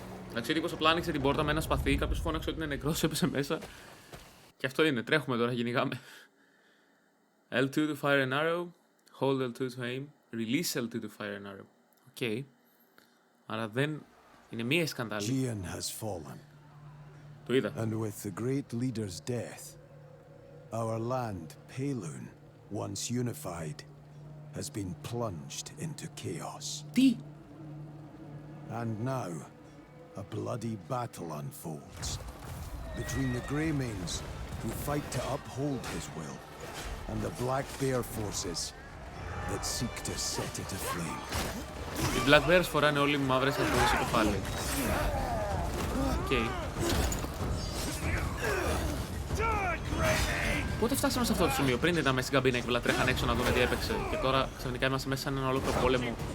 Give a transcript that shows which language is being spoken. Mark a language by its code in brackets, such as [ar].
[el] Εντάξει, ο τύπος απλά άνοιξε την πόρτα με ένα σπαθί, κάποιος φώναξε ότι είναι νεκρός, έπεσε μέσα. Και αυτό είναι, τρέχουμε τώρα, κυνηγάμε. [en] L2 to fire an arrow, hold L2 to aim, release L2 to fire an arrow. [el] Οκ. Άρα δεν είναι μία η σκανδάλη. [en] Gian has fallen. [el] Το είδα. [en] And with the great leader's death, our land, Pelun, once unified, has been plunged into chaos. [el] Τι! [en] And now, a bloody battle unfolds between the Greymanes, who fight to uphold his will, and the Black Bear forces that seek to set it aflame. [el] Οι Black Bears φοράνε όλοι μαύρες αρκούδες στο κεφάλι. Οκ. Πότε φτάσαμε σε αυτό το σημείο? Πριν ήταν μέσα στην καμπίνα και τρέχαν έξω να δούμε τι έπαιξε. Και τώρα ξαφνικά είμαστε μέσα σε έναν ολόκληρο πόλεμο.